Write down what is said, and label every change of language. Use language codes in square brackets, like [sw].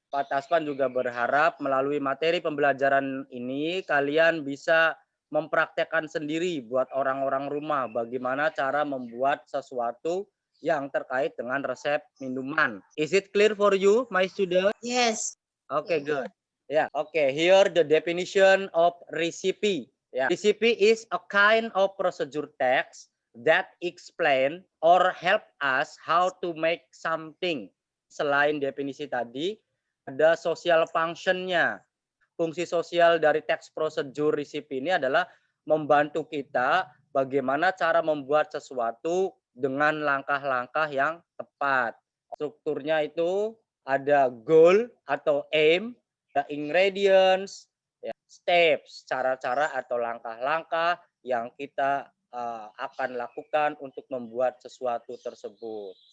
[id] Pak Taspan juga berharap melalui materi pembelajaran ini kalian bisa mempraktekkan sendiri buat orang-orang rumah bagaimana cara membuat sesuatu yang terkait dengan resep minuman. [en] Is it clear for you, my student? Yes. Okay, good. Yeah, okay. Here the definition of recipe. Yeah. Recipe is a kind of procedure text that explain or help us how to make something. [id] Selain definisi tadi, ada [en] social function- [id] nya. Fungsi sosial dari teks prosedur recipe ini adalah membantu kita bagaimana cara membuat sesuatu dengan langkah-langkah yang tepat. Strukturnya itu ada [en] goal [id] atau [en] aim, [id] ada [en] ingredients, steps, [id] cara-cara atau langkah-langkah yang kita akan lakukan untuk membuat sesuatu tersebut.